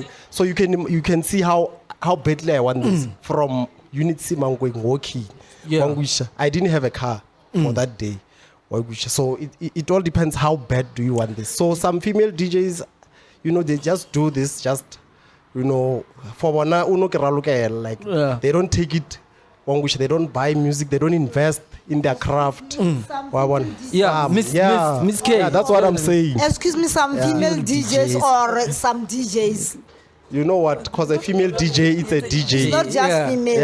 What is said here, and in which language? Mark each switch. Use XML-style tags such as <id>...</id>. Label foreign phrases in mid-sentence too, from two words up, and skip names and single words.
<en>So you can see how badly I want this. From Unit C, walking. Yeah. I didn't have a car for that day. So it all depends how bad do you want this. So some female DJs, they just do this just you know, for</en> <nso>bona uno ke ralokela,</nso> <en>like they don't take it on which they don't buy music, they don't invest in their craft. Yeah, Miss K. Yeah, that's what I'm saying. Excuse me, some female DJs or some DJs. You know what? Because a female DJ, it's a DJ. It's not just females.</en>